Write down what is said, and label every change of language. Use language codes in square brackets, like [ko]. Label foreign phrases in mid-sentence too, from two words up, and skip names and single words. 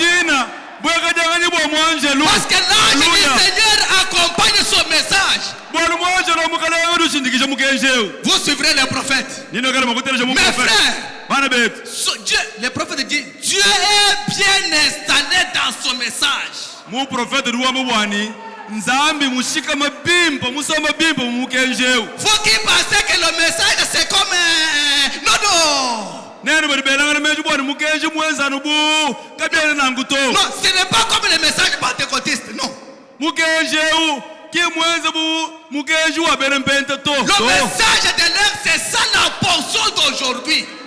[fr] Parce que l'ange du Seigneur accompagne son message. Vous suivrez les prophètes. Mes frères, Dieu, les prophètes disent Dieu est bien installé dans son message. Mon prophète [lua] Nzambi mushika mabimba musoma bimba mukenjeu. [fr] Faut qu'il pense que le message c'est comme non, ce n'est pas comme le message pentecôtiste, non. Le message de l'heure, c'est ça la portion d'aujourd'hui.